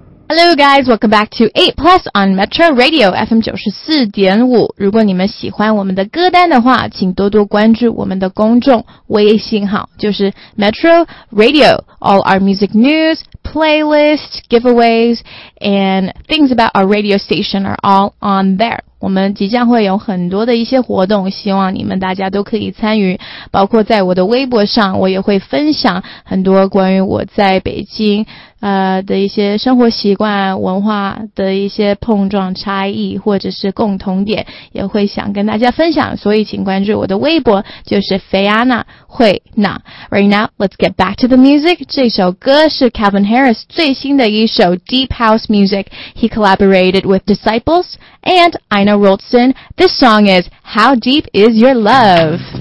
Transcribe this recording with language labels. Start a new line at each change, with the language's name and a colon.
English: Hello guys, welcome back to 8 Plus on Metro Radio FM 94.5.
Chinese: 如果你们喜欢我们的歌单的话，请多多关注我们的公众微信号，就是 Metro Radio.
English: All our music news, playlists, giveaways, and things about our radio station are all on there.
Chinese: 我们即将会有很多的一些活动，希望你们大家都可以参与，包括在我的微博上，我也会分享很多关于我在北京的一些生活习惯、文化的一些碰撞差异或者是共同点，也会想跟大家分享，所以请关注我的微博，就是 Fayana 会那。
English: Right now, let's get back to the music.
Chinese: 这首歌是 Calvin Harris 最新的一首
English: Deep House Music. He collaborated with Disciples and Ina Roldson. This song is How Deep Is Your Love?